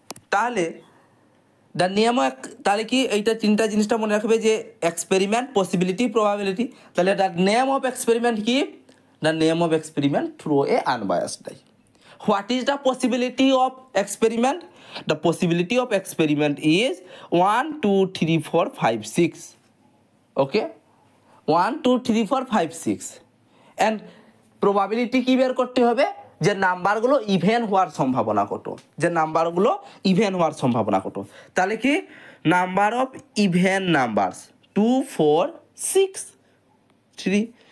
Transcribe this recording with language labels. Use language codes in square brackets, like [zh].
[bn] তাহলে the name তাহলে কি এইটা তিনটা জিনিসটা মনে রাখবে যে এক্সপেরিমেন্ট, পসিবিলিটি, প্রবাবিলিটি। [en] তাহলে the name of experiment কি? The name of experiment throw a unbiased die. What is the possibility of experiment? The possibility of experiment is 1 2 3 4 5 6. Okay, 1 2 3 4 5 6 and probability [bn] কি বের করতে হবে? যে নাম্বারগুলো ইভেন হওয়ার সম্ভাবনা কত, যে নাম্বারগুলো ইভেন হওয়ার সম্ভাবনা কত। [en] তাহলে কি number of even numbers 2 4 6 3।